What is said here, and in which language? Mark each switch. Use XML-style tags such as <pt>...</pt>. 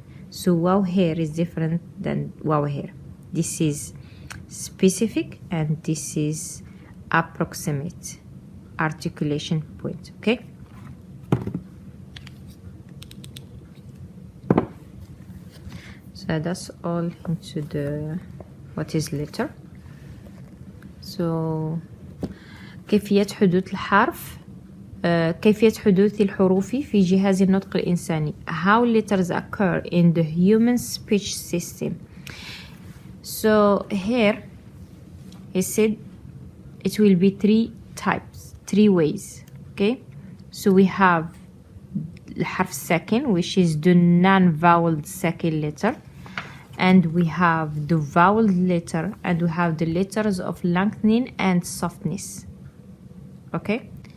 <en>So wow here is different than wow here. This is specific and this is approximate articulation point, okay? So that's all into the what is letter.</en> <ar>So كيفية حدوث الحرف كيفية حدوث الحروف في جهاز النطق الإنساني.</ar> <en>How letters occur in the human speech system. So here he said it will be 3 types, 3 ways, okay? So we have الحرف الساكن, which is the non-voweled second letter, and we have the vowel letter, and we have the letters of lengthening and softness, okay?</en>